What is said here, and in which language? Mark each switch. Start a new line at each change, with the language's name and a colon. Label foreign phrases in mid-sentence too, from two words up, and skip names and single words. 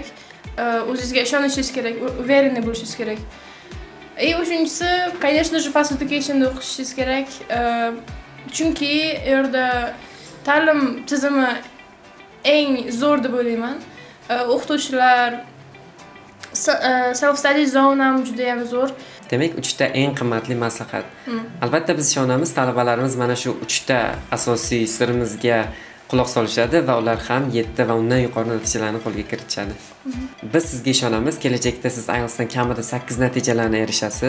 Uzbek: O'zingizga ishonishingiz kerak, уверенный bo'lishingiz kerak. Uchinchisi,
Russian: конечно же,
Uzbek: fast education'da o'qishingiz kerak. Chunki u yerda ta'lim tizimi eng zo'r deb o'ylayman. O'qituvchilar
English: self study zone
Uzbek: ham juda ham zo'r. Demak, 3 ta eng qimmatli maslahat. Albatta biz ishonamiz, talabalarimiz mana shu 3 ta asosiy sirimizga quloq solishadi va ular ham 7 va undan yuqori natijalarni qo'lga kiritishadi. Biz sizga ishonamiz, kelajakda siz IELTSdan kamida 8 natijalarni erishasiz.